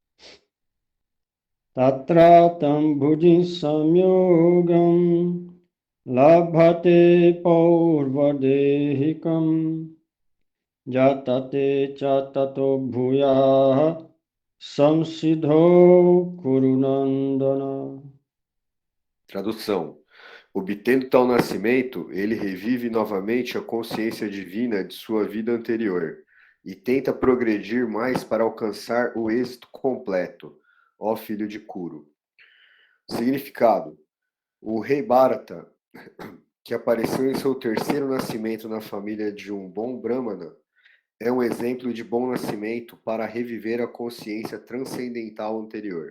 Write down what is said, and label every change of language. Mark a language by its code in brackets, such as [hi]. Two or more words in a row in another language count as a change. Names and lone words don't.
[sa] Tatratam bhujin samyogam Labhate paurvadehikam jatate chatato bhuyaha samsidho kurunandana. [pt] Tradução. Obtendo tal nascimento, ele revive novamente a consciência divina de sua vida anterior e tenta progredir mais para alcançar o êxito completo, ó filho de Kuru. Significado: o rei Bharata, que apareceu em seu terceiro nascimento na família de um bom Brahmana, é um exemplo de bom nascimento para reviver a consciência transcendental anterior.